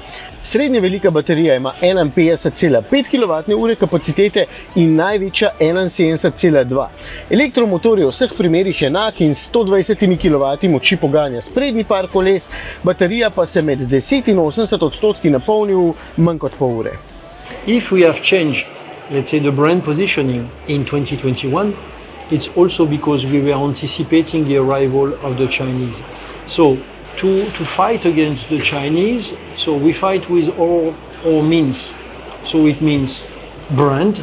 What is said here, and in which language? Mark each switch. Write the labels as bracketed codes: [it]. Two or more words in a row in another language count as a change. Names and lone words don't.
[sl] Srednje velika baterija ima 51,5 kWh kapacitete in največja 71,2. Elektromotor je v vseh primerih enak in 120 kW moči poganja sprednji par koles, baterija pa se med 10 in 80% napolni v manj kot pol ure. [en] If we have changed, let's say, the brand positioning in 2021, it's also because we were anticipating the arrival of the Chinese. So to fight against the Chinese, so we fight with all means. So it means brand.